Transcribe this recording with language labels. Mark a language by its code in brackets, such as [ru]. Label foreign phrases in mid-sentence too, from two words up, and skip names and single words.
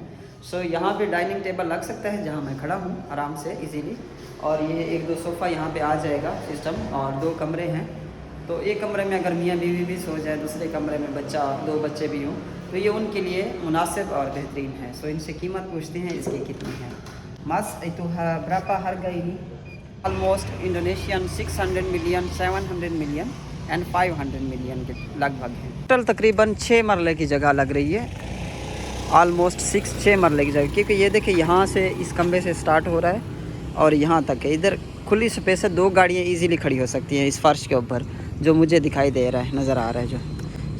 [ur] سو یہاں پہ [en] dining table [ur] لگ سکتا ہے جہاں میں کھڑا ہوں آرام سے ایزیلی. اور یہ 1-2 صوفہ یہاں پہ آ جائے گا سسٹم۔ اور 2 کمرے ہیں، تو ایک کمرے میں اگر میاں بیوی بھی سو جائے، دوسرے کمرے میں 2 بچے بھی ہوں، تو یہ ان کے لیے مناسب اور بہترین ہے. سو ان سے قیمت پوچھتے ہیں اس کی کتنی ہے. [id] Mas itu berapa harga ini? [en] almost Indonesian 600 million, 700 million and 500 million [ur] کے لگ بھگ ہے. ٹوٹل تقریباً 6 مرلے کی جگہ لگ رہی ہے، آلموسٹ 6 مرلے کی جگہ، کیونکہ یہ دیکھیے یہاں سے اس کھمبے سے سٹارٹ ہو رہا ہے اور یہاں تک ہے. ادھر کھلی سپیس ہے، 2 گاڑیاں ایزیلی کھڑی ہو سکتی ہیں اس فرش کے اوپر، جو مجھے دکھائی دے رہا ہے، نظر آ رہا ہے جو.